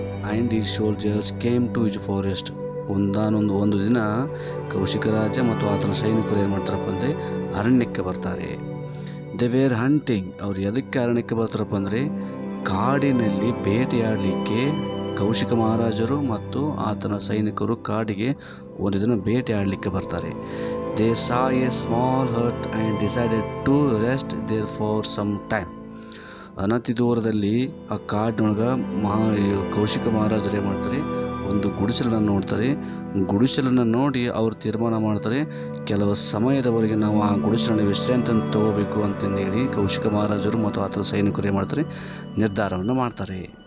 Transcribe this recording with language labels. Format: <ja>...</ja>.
<en>And he soldiers came to his forest.</en> <kn>ಒಂದು ದಿನ ಕೌಶಿಕ ರಾಜ ಮತ್ತು ಆತನ ಸೈನಿಕರು ಏನು ಮಾಡ್ತಾರಪ್ಪ ಅಂದರೆ ಅರಣ್ಯಕ್ಕೆ ಬರ್ತಾರೆ.</kn> <en>They were hunting.</en> <kn>ಅವ್ರು ಎದಕ್ಕೆ ಅರಣ್ಯಕ್ಕೆ ಬರ್ತಾರಪ್ಪ ಅಂದರೆ ಕಾಡಿನಲ್ಲಿ ಬೇಟೆಯಾಡಲಿಕ್ಕೆ ಕೌಶಿಕ ಮಹಾರಾಜರು ಮತ್ತು ಆತನ ಸೈನಿಕರು ಕಾಡಿಗೆ ಒಂದು ದಿನ ಬೇಟೆಯಾಡಲಿಕ್ಕೆ ಬರ್ತಾರೆ.</kn> <en>They saw a small hut and decided to rest there for some time.</en> <kn>ಅನತಿ ದೂರದಲ್ಲಿ ಆ ಕಾಡಿನೊಳಗೆ ಕೌಶಿಕ ಮಹಾರಾಜರು ಏನು ಮಾಡ್ತಾರೆ, ಒಂದು ಗುಡಿಸಲನ್ನು ನೋಡ್ತಾರೆ. ಗುಡಿಸಲನ್ನು ನೋಡಿ ಅವರು ತೀರ್ಮಾನ ಮಾಡ್ತಾರೆ, ಕೆಲವು ಸಮಯದವರೆಗೆ ನಾವು ಆ ಗುಡಿಸಲಲ್ಲಿ ವಿಶ್ರಾಂತಿಯನ್ನು ತಗೋಬೇಕು ಅಂತಂದೇಳಿ ಕೌಶಿಕ ಮಹಾರಾಜರು ಮತ್ತು ಆತನ ಸೈನಿಕರು ಏನು ಮಾಡ್ತಾರೆ, ನಿರ್ಧಾರವನ್ನು ಮಾಡ್ತಾರೆ.</kn>